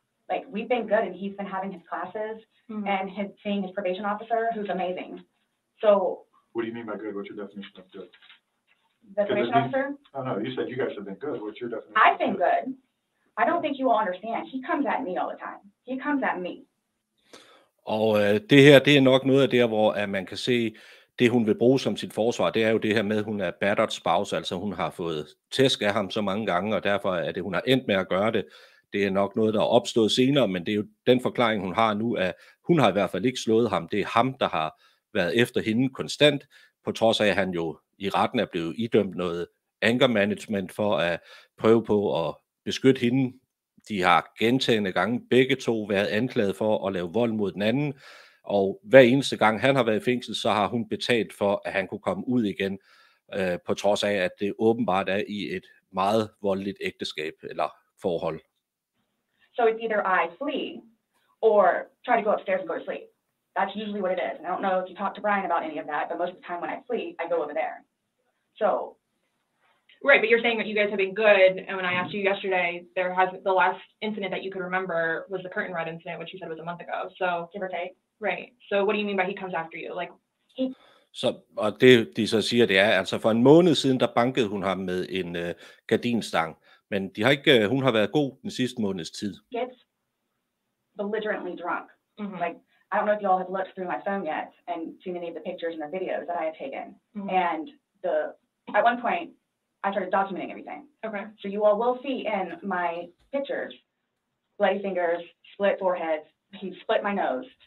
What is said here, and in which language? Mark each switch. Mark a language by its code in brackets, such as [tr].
[en] Like, we've been good, and he's been having his classes and seeing his probation officer, who's amazing. So. What do you mean by good? What's your definition of good? The probation officer? Oh, no, you said you guys have been good. What's your definition? I've been good. I don't think you all understand. He comes at me all the time. He comes at me. [da] Og det her, det er nok noget af det, hvor man kan se, det hun vil bruge som sit forsvar, det er jo det her med, at hun er battered spouse, altså hun har fået tæsk af ham så mange gange, og derfor er det, hun har endt med at gøre det. Det er nok noget, der er opstået senere, men det er jo den forklaring, hun har nu, at hun har i hvert fald ikke slået ham. Det er ham, der har været efter hende konstant, på trods af, at han jo i retten er blevet idømt noget anger management for at prøve på at beskytte hende. De har gentagne gange begge to været anklaget for at lave vold mod den anden, og hver eneste gang han har været i fængsel, så har hun betalt for, at han kunne komme ud igen, på trods af, at det åbenbart er i et meget voldeligt ægteskab eller forhold. [en] So it's either I flee or try to go upstairs and go to sleep. That's usually what it is. And I don't know if you talked to Brian about any of that, but most of the time when I flee, I go over there. So. Right, but you're saying that you guys have been good, and when I asked you yesterday, the last incident that you could remember was the curtain rod incident, which you said was a month ago. So give or take. Right. So what do you mean by he comes after you? Like [da] Så, og det, de så siger, det er, altså for en måned siden, der bankede hun ham med en gardinstang. Men de har ikke, hun har været god den sidste måneds tid. [en] Gets belligerently drunk. Mhm. Like, I don't know if you all have looked through my phone yet and seen any of the pictures and the videos that I have taken. Mhm. And at one point, I started documenting everything. Okay. So you all will see in my pictures, bloody fingers, split foreheads, he split my nose.